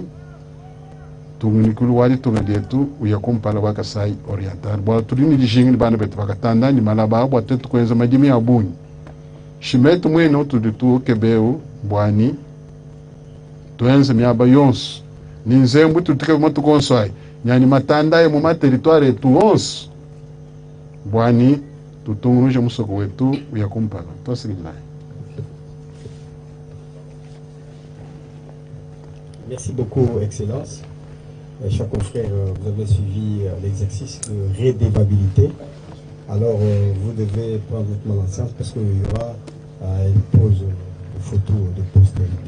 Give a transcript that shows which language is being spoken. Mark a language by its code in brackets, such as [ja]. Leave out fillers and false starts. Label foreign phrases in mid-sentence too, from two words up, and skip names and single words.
[lua] tungunikulu wali tungadietu uyakumpala wakasai oriental bwa tulini dijingi bana betu bakatanda ni malaba bwa tetu kwenza majimi abunyi shimetu mwene utuditu kebeu bwani tuenze miaba yonso ninzembu tutike moto konsai nyani matanda ye mu territoire tu onso bwani tutunguruje musoko wetu uyakumpala tosigina. [fr] Merci beaucoup, Excellence. Chers confrères, vous avez suivi l'exercice de rédévabilité. Alors, vous devez prendre votre enceinte parce qu'il y aura une pause de photo de postérité.